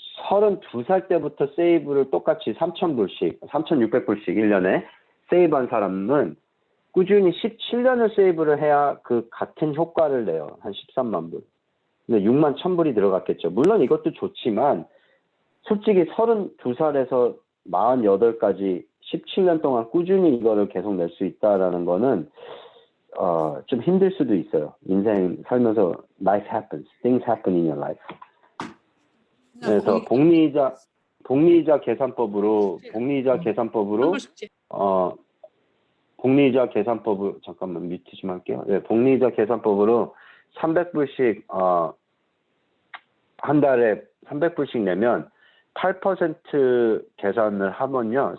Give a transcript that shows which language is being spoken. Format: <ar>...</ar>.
<ko>32살 때부터 세이브를 똑같이 3,000불씩, 3,600불씩 1년에 세이브한 사람은 꾸준히 17년을 세이브를 해야 그 같은 효과를 내요. 한 13만 불. 근데 6만 1,000불이 들어갔겠죠. 물론 이것도 좋지만 솔직히 32살에서 48까지 17년 동안 꾸준히 이거를 계속 낼 수 있다라는 거는 좀 힘들 수도 있어요. 인생 살면서</ko> <en>life happens, things happen in your life.</en> <ko>그래서 복리이자 계산법으로 복리이자 계산법으로 잠깐만 뮤트 좀 할게요. 네, 복리이자 계산법으로 300불씩 한 달에 300불씩 내면 8% 계산을 하면요.</ko>